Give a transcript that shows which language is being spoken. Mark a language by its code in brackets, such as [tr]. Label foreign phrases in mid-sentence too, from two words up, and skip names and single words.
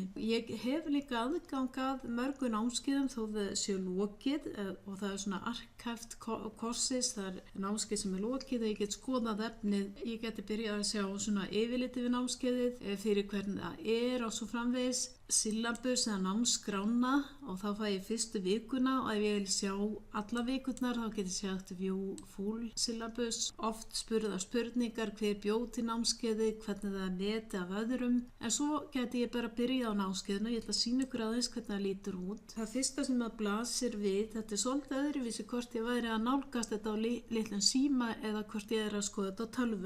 [is] Ég hef líka aðgang að mörgu námskeiðum þó þau séu lokið og það er svona [en] archived courses, [is] það er námskeið sem er lokið og ég get skoðað efnið. Ég geti byrjað að sjá svona yfirliti við námskeiðið fyrir hvernig það er og svo framvegis. Syllabus eða námsskrána og þá fæ ég fyrstu vikuna og ef ég vil sjá alla vikurnar þá get ég sagt [en] view full syllabus. [is] Oft spurða spurningar hver bjó til námskeiði, hvernig það er metið af öðrum en svo geti ég bara byrjað á námskeiðinu og ég ætla að sýna ykkur aðeins hvernig það lítur út. Það fyrsta sem það blasir við, þetta er svolítið öðruvísi hvort ég væri að nálgast þetta á litlum síma eða hvort ég er að skoða þetta á tölvu.